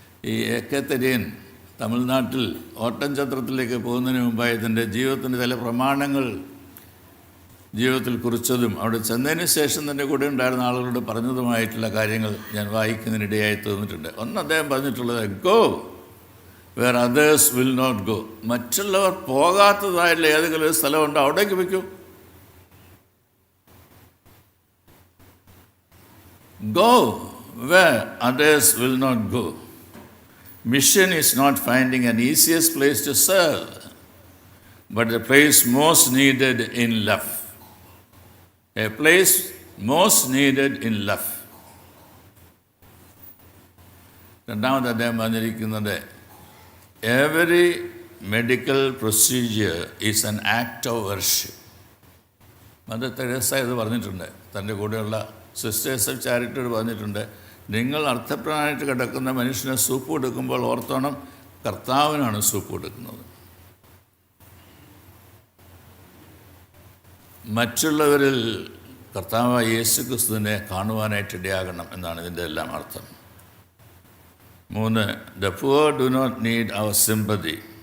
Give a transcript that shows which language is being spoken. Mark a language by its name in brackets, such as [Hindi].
[Malayalam] ഈ എ.കെ. തരിയൻ തമിഴ്നാട്ടിൽ ഓട്ടൻചത്രത്തിലേക്ക് പോകുന്നതിന് മുമ്പായി തൻ്റെ ജീവിതത്തിൻ്റെ ചില പ്രമാണങ്ങൾ ജീവിതത്തിൽ കുറിച്ചതും അവിടെ ചെന്നതിന് ശേഷം തന്നെ കൂടെ ഉണ്ടായിരുന്ന ആളുകളോട് പറഞ്ഞതുമായിട്ടുള്ള കാര്യങ്ങൾ ഞാൻ വായിക്കുന്നതിനിടയായി തോന്നിയിട്ടുണ്ട്. ഒന്ന് അദ്ദേഹം പറഞ്ഞിട്ടുള്ളത്, [English] Go where others will not go. [Malayalam] മറ്റുള്ളവർ പോകാത്തതായിട്ടുള്ള ഏതെങ്കിലും ഒരു സ്ഥലമുണ്ടോ അവിടേക്ക് വയ്ക്കൂ. [English] Go where others will not go. Mission is not finding an easiest place to serve, but the place most needed in love. A place most needed in love. [Malayalam] രണ്ടാമത് അദ്ദേഹം പറഞ്ഞിരിക്കുന്നത്, [English] every medical procedure is an act of worship. [Malayalam] Mother Teresa ഇത് പറഞ്ഞിട്ടുണ്ട്. തൻ്റെ കൂടെയുള്ള sisters of ചാരിറ്റിയോട് പറഞ്ഞിട്ടുണ്ട്, നിങ്ങൾ അർത്ഥപ്രാണമായിട്ട് കിടക്കുന്ന മനുഷ്യനെ സൂപ്പ് കൊടുക്കുമ്പോൾ ഓർത്തോണം, കർത്താവിനാണ് സൂപ്പ് കൊടുക്കുന്നത്. മറ്റുള്ളവരിൽ കർത്താവായ യേശു ക്രിസ്തുവിനെ കാണുവാനായിട്ട് ഇടയാകണം എന്നാണ് ഇതിൻ്റെ എല്ലാം അർത്ഥം. [English] 3, the poor do not need our sympathy.